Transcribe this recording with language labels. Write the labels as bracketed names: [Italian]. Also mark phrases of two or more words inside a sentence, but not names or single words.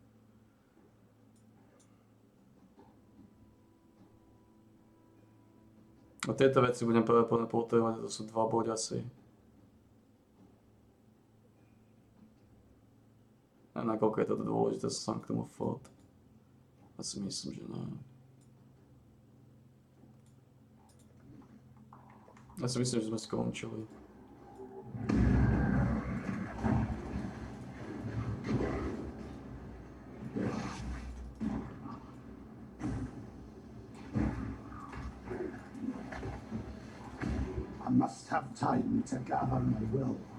[Slovak] A tieto veci budem pravdepodobne potrebovať, to sú 2 body asi. A nakoľko je toto dôležité, sa k tomu fot. Asi myslím, že ne. Ja si myslím, že sme skončili. [English] I must have time to gather my will.